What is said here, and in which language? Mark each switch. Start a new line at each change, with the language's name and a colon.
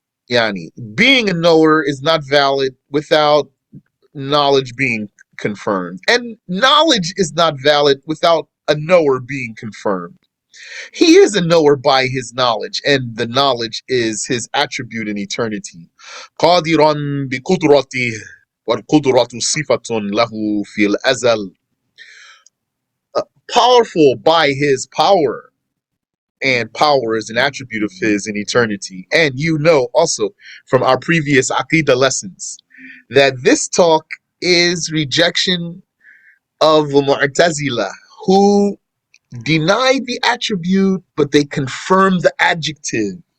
English: Yani, being a knower is not valid without knowledge being confirmed. And knowledge is not valid without a knower being confirmed. He is a knower by his knowledge, and the knowledge is his attribute in eternity.
Arabic: قادرا بقدرته والقدرة صفة له في الأزل.
English: Powerful by his power, and power is an attribute of his in eternity. And you know also from our previous Aqidah lessons that this talk is rejection of the Mu'tazila, who denied the attribute, but they confirmed the adjective.